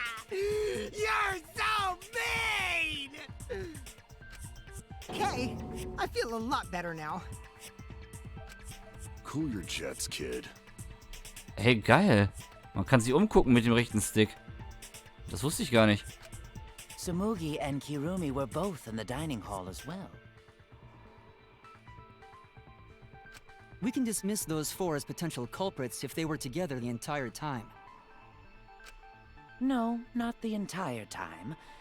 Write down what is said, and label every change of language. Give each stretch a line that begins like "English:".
English: You're so mean! Okay, I feel a lot better now. Cool your jets, kid.
German: Hey, geil. Man kann sich umgucken mit dem rechten Stick. Das wusste ich gar nicht.
English: Tsumugi and Kirumi were both in the dining hall as well. We can dismiss those four as potential culprits if they were together the entire time. No, not the entire time.